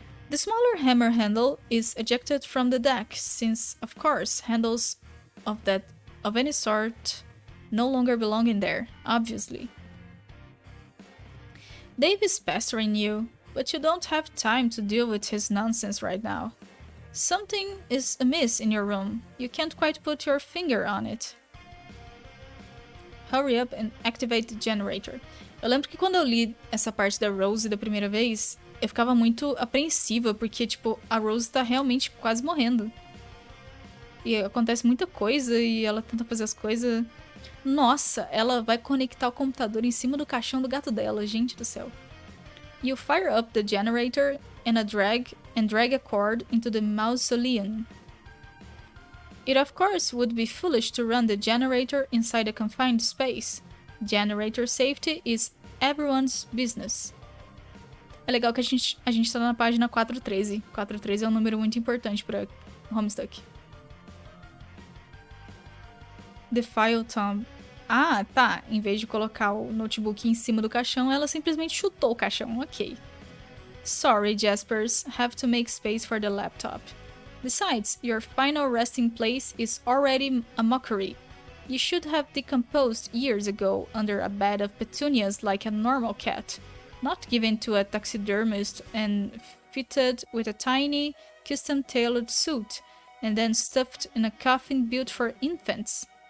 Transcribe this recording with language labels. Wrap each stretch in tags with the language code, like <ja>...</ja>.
<en>The smaller hammer handle is ejected from the deck, since, of course, handles of any sort no longer belong in there, obviously. Dave is pestering you, but you don't have time to deal with his nonsense right now. Something is amiss in your room. You can't quite put your finger on it. Hurry up and activate the generator.</en> <pt>Eu lembro que quando eu li essa parte da Rose da primeira vez, eu ficava muito apreensiva, porque, tipo, a Rose tá realmente quase morrendo. E acontece muita coisa e ela tenta fazer as coisas. Nossa, ela vai conectar o computador em cima do caixão do gato dela, gente do céu.</pt> <en>You fire up the generator and drag a cord into the mausoleum. It of course would be foolish to run the generator inside a confined space. Generator safety is everyone's business.</en> <pt>É legal que a gente tá na página 413. 413 é um número muito importante para Homestuck.</pt> <en>The file tomb.</en> <pt>Ah, tá. Em vez de colocar o notebook em cima do caixão, ela simplesmente chutou o caixão.</pt> <en>Ok. Sorry, Jaspers. Have to make space for the laptop. Besides, your final resting place is already a mockery. You should have decomposed years ago under a bed of petunias like a normal cat, not given to a taxidermist and fitted with a tiny, custom-tailored suit, and then stuffed in a coffin built for infants.</en>